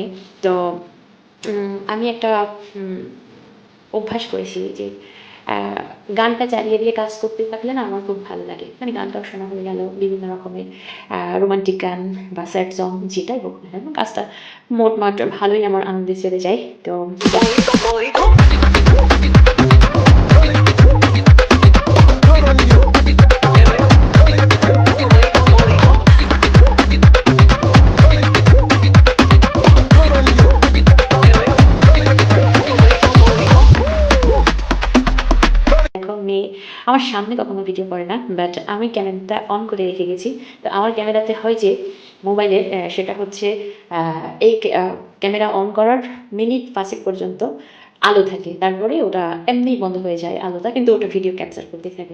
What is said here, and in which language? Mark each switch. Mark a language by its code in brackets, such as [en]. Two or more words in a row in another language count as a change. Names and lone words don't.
[bn] তো আমি একটা অভ্যাস করেছি যে গানটা চালিয়ে দিয়ে কাজ করতে থাকলে না আমার খুব ভালো লাগে। মানে গানটাও শোনা হয়ে গেল, বিভিন্ন রকমের রোমান্টিক গান বা [en] sad song [bn] যেটাই হোক না কেন, কাজটা মোটমাট ভালোই আমার আনন্দে চলে যায়। তো [es] Todito, todito. Que vea, todito, todito. Que vea, todito, todito. [bn] এখন মেয়ে আমার সামনে কখনো ভিডিও করে না, বাট আমি ক্যামেরাটা অন করে রেখে গেছি। তো আমার ক্যামেরাতে হয় যে মোবাইলের সেটা হচ্ছে এই ক্যামেরা অন করার মিনিট 5 পর্যন্ত আলো থাকে, তারপরে ওটা এমনিই বন্ধ হয়ে যায় আলোটা, কিন্তু ওটা ভিডিও ক্যাপচার করতে থাকে।